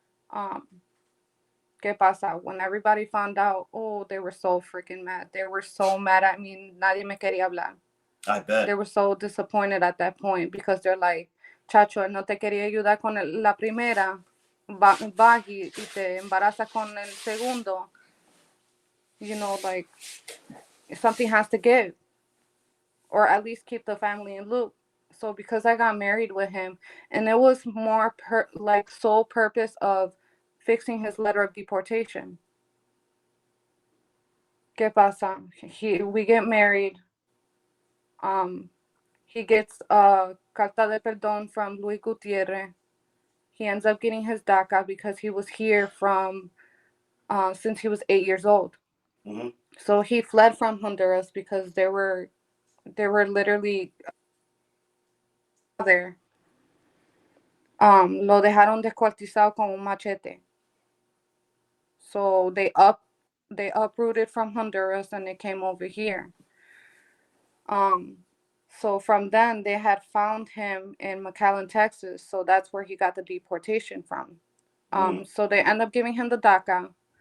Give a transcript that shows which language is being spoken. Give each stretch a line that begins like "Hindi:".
English: Um,
Spanish: ¿Qué pasa?
English: When everybody found out, oh, they were so freaking mad. They were so mad at me.
Spanish: Nadie me quería hablar.
English: I bet. They were so disappointed at that point because they're like,
Spanish: Chacho, no te quería ayudar con la primera. Va y te embaraza con el segundo.
English: Like, something has to give, or at least keep the family in loop. So because I got married with him, and it was more like sole purpose of fixing his letter of deportation.
Spanish: ¿Qué pasa?
English: We get married. He gets a
Spanish: carta de perdón
English: from Luis Gutierrez. He ends up getting his DACA because he was here from since he was 8 years old. Mm-hmm. So he fled from Honduras because they were literally there.
Spanish: Lo dejaron descuartizado con un machete.
English: So they uprooted from Honduras and they came over here. So from then they had found him in McAllen, Texas. So that's where he got the deportation from. So they end up giving him the DACA.